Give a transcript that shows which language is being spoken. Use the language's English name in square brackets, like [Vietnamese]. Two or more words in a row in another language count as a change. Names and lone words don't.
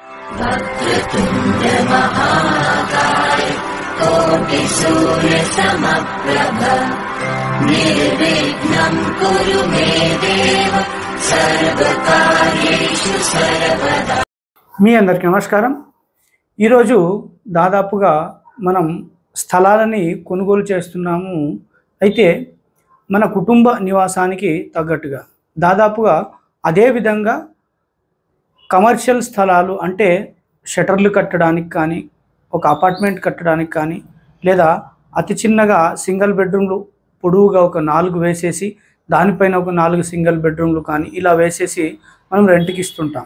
[Sanskrit] वक्रतुण्ड महाकाय कोटि सूर्य समप्रभ निर्विघ्नं कुरु मे देव सर्वकार्येषु सर्वदा। [Telugu] మీ అందరికీ నమస్కారం। ఈరోజు దాదాపుగా మనం స్థలాలని కొనుగోలు చేస్తున్నాము। అయితే మన కుటుంబ నివాసానికి తగ్గట్టుగా దాదాపుగా అదే విధంగా కమర్షియల్ స్థలాలు అంటే షటర్లు కట్టడానికి కానీ ఒక అపార్ట్మెంట్ కట్టడానికి కానీ లేదా అతి చిన్నగా [English] single bedrooms [Telugu] పొడవుగా ఒక 4 వేసేసి దానిపైన ఒక 4 [English] single bedrooms [Telugu] కానీ ఇలా వేసేసి మనం రెంట్కి ఇస్తుంటాం।